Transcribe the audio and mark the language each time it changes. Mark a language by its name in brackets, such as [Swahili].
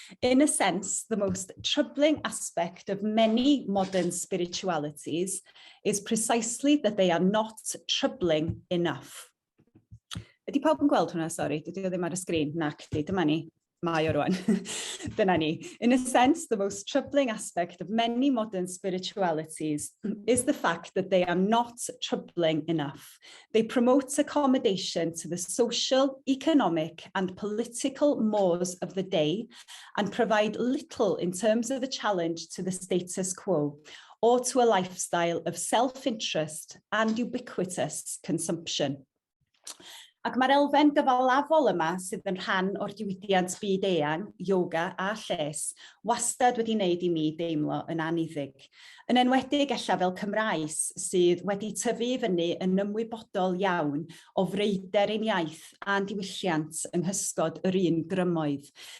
[English] In a sense, the most troubling aspect of many modern spiritualities is precisely that they are not troubling enough. [Welsh] Ydy pawb yn gweld hwnna, sori, dydy o ddim ar y sgrin, nac, dyma ni, mae o rwan, dyna ni. [English] In a sense, the most troubling aspect of many modern spiritualities is the fact that they are not troubling enough. They promote accommodation to the social, economic and political mores of the day and provide little in terms of a challenge to the status quo or to a lifestyle of self-interest and ubiquitous consumption. [Welsh] Ac mae'r elfen gyfalafol yma sydd yn rhan o'r diwydiant byd-eang, yoga a lles, wastad wedi wneud i mi deimlo yn aniddig. Yn enwedig ella fel Cymraes sydd wedi tyfu fyny yn ymwybodol iawn o freuder ein iaith a'n diwylliant yng nghysgod yr un grymoedd.